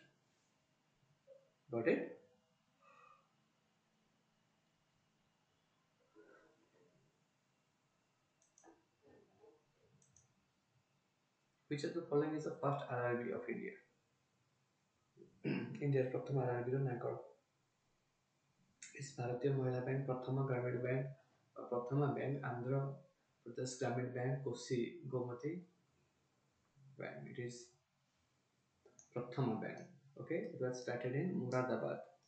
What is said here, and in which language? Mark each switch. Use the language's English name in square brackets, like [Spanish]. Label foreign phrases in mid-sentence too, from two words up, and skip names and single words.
[English] Got it? Which of the following is the first RRB of India? [Odia] India's प्रथम RRB ର ନାଁ କ'ଣ? [English] Is Bharatiya Mahila Bank, Prathama Gramin Bank, Prathama Bank, Andhra Pradesh Gramin Bank, Kosi Gomati Bank? It is Prathama Bank. Okay, it was started in Moradabad.